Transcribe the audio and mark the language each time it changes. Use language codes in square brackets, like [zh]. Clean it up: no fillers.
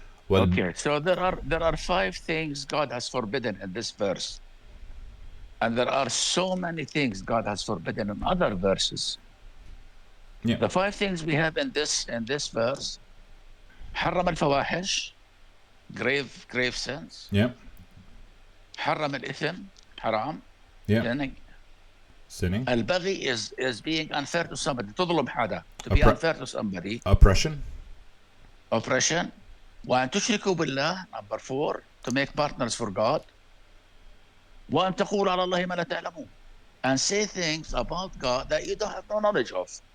[en] Okay, so there are 5 things God has forbidden in this verse. And there are so many things God has forbidden in other verses. Yeah. The 5 things we have in this verse: [ar] حرم الفواحش, [en] grave sins. Yeah. [ar] حرم الإثم, haram. [en] Yeah. Sinning. البغي is being unfair to somebody. [ar] تظلم حدا. [en] To be unfair to somebody. Oppression. [ar] وأن تشركوا بالله, [en] number 4, to make partners for God. [ar] وأن تقولوا على الله ما لا تعلمون, [en] and say things about God that you don't have no knowledge of.